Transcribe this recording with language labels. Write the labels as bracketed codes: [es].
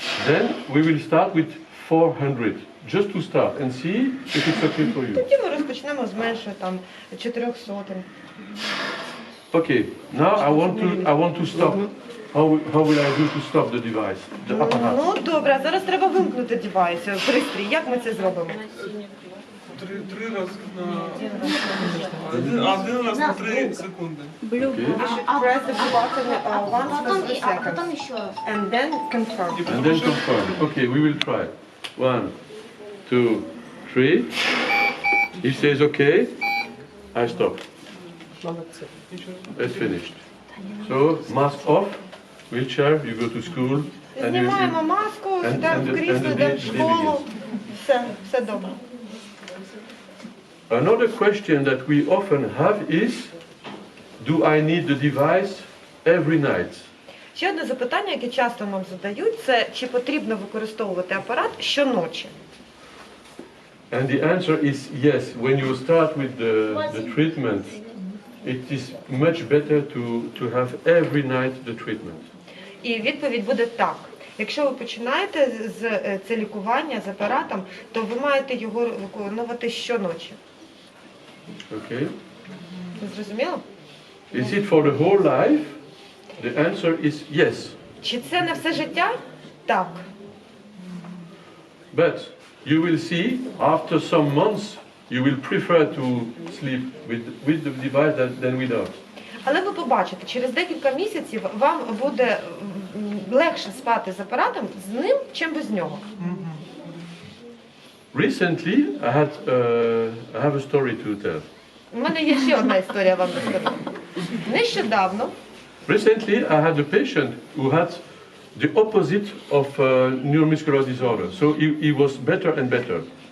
[en] then we will start with 400, just to start and see if it's okay for you. [uk] тоді ми розпочнемо з меншої, там, 400. [en] Okay, now I want to stop. How will I do to stop the device, the apparatus? [uk] Ну, добре, а зараз треба вимкнути девайс, пристрій. Як ми це зробимо? Три рази на один раз на 3 секунди. [en] Okay. Press the button once for 3 [ru] а потом [en] seconds. [ru] еще раз. [en] And then confirm. And then confirm. Okay, we will try. 1, 2, 3. He says okay. I stop. It's finished. So mask off. Wheelchair. You go to school. And you, [uk] Знімаємо маску, [en] and [uk] сідаємо в [en] the [uk] крісло, йдемо в школу. Все добре. [en] Another question that we often have is, do I need the device every night? [uk] Ще одне запитання, яке часто нам задають, це чи потрібно використовувати апарат щоночі? [en] And the answer is yes. When you start with the treatment, it is much better to have every night the treatment. [uk] І відповідь буде так. Якщо ви починаєте з це лікування з апаратом, то ви маєте його виконувати щоночі. [en] Okay? [uk] Зрозуміло? [en] Is it for the whole life? The answer is yes. [uk] Чи це на все життя? Так. [en] But you will see after some months you will prefer to sleep with the device than without. [uk] Але ви побачите, через декілька місяців вам буде легше спати з апаратом з ним, чим без нього. [en] Recently I have a story to tell. [uk] У мене є ще одна історія вам розказати. Нещодавно [en] Recently I had a patient who had the opposite of neuromuscular disorder. So he was better and better.